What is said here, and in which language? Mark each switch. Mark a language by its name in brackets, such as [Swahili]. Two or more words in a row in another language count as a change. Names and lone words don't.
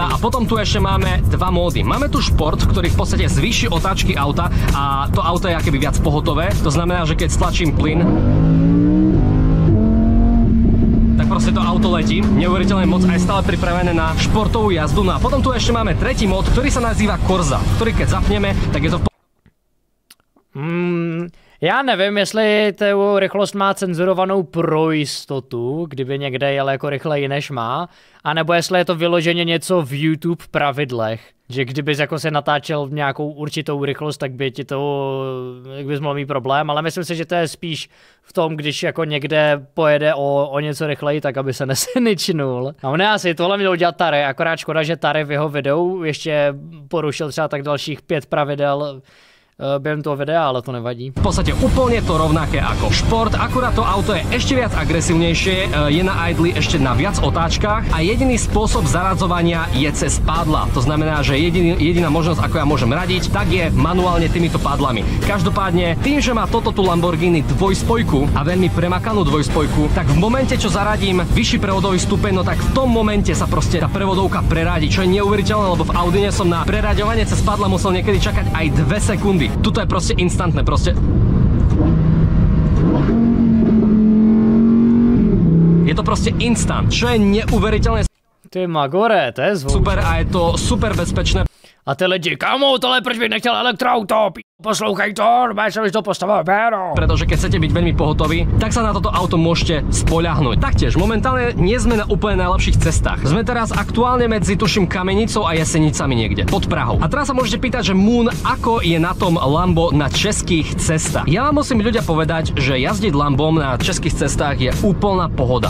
[Slovak] A potom tu ešte máme dva módy. Máme tu šport, ktorý v podstate zvýši otáčky auta a to auto je akoby viac pohotové. To znamená, že keď stlačím plyn, tak proste to auto letí. Neuveriteľne moc, aj stále pripravené na športovú jazdu. No a potom tu ešte máme tretí mód, ktorý sa nazýva Corsa, ktorý keď zapneme, tak je to [Czech] Já nevím, jestli tu rychlost má cenzurovanou pro jistotu, kdyby někde jel jako rychleji než má, anebo jestli je to vyloženě něco v YouTube pravidlech, že kdybys jako se natáčel nějakou určitou rychlost, tak by ti to, jak bys mohl mít problém, ale myslím si, že to je spíš v tom, když jako někde pojede o něco rychleji, tak aby se nesničnul. A on asi tohle měl udělat Tary, akorát škoda, že Tary v jeho videu ještě porušil třeba tak dalších 5 pravidel během toho videa, ale to nevadí. [Slovak] V podstate úplne to rovnaké ako šport, akurát to auto je ešte viac agresívnejšie, je na idli ešte na viac otáčkach a jediný spôsob zaradzovania je cez pádla. To znamená, že jediná možnosť, ako ja môžem radiť, tak je manuálne týmito pádlami. Každopádne, tým, že má toto tu Lamborghini dvojspojku a veľmi premakanú dvojspojku, tak v momente, čo zaradím vyšší prevodový stupeň, no tak v tom momente sa proste tá prevodovka preradí, čo je neuveriteľné, lebo v Audine som na preraďovanie cez pádla musel niekedy čakať aj 2 sekundy. Tuto je proste instantné, proste. Je to proste instant, čo je neuveriteľné. Ty magore, to je zvuk. Super a je to super bezpečné. [Czech] A ty lidi, kamo, tohle proč bych nechtěl elektroauto? Poslouchaj to, máš to postavil péro. [Slovak] Pretože keď chcete byť veľmi pohotoví, tak sa na toto auto môžete spoľahnúť. Taktiež, momentálne nie sme na úplne najlepších cestách. Sme teraz aktuálne medzi, tuším, Kamenicou a Jesenicami niekde, pod Prahou. A teraz sa môžete pýtať, že Moon, ako je na tom Lambo na českých cestách. Ja vám musím ľudia povedať, že jazdiť Lambom na českých cestách je úplná pohoda.